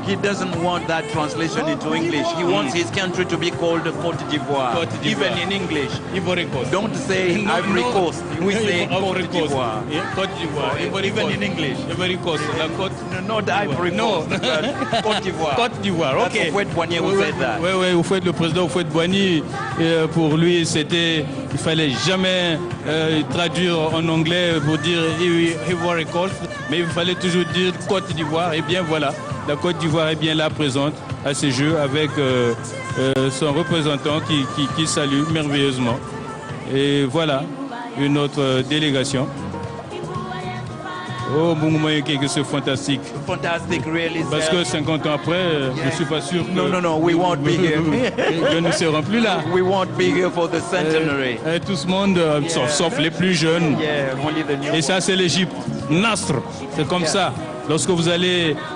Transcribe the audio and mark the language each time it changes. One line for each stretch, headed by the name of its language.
English: He doesn't want that translation into English. He wants his country to be called Côte d'Ivoire, even in English. Ivory Coast. Don't say Ivory Coast. We say Ivory Côte d'Ivoire. Côte d'Ivoire. Even in English. Ivory Coast. La Côte. No, not Ivory Coast. but Côte d'Ivoire. Côte d'Ivoire, ok. That's Houphouët-Boigny who said that.
French: Oui, le président Houphouët-Boigny, pour lui, il fallait jamais traduire en anglais pour dire Ivory Coast, mais il fallait toujours dire Côte d'Ivoire. Et bien voilà, la Côte d'Ivoire est bien là présente à ces Jeux avec son représentant qui salue merveilleusement. Et voilà, une autre délégation. Oh, Mboumouma Yengi, c'est fantastique.
English: Fantastic, really.
French: Parce que 50 ans après, je ne suis pas sûr que...
English: No, we won't be here.
French: que nous ne serons plus là.
English: We won't be here for the centenary.
French: Tout ce monde, sauf les plus jeunes.
English: Yeah, only the new.
French: Et ça, c'est l'Égypte. Nasr, c'est comme ça. Lorsque vous allez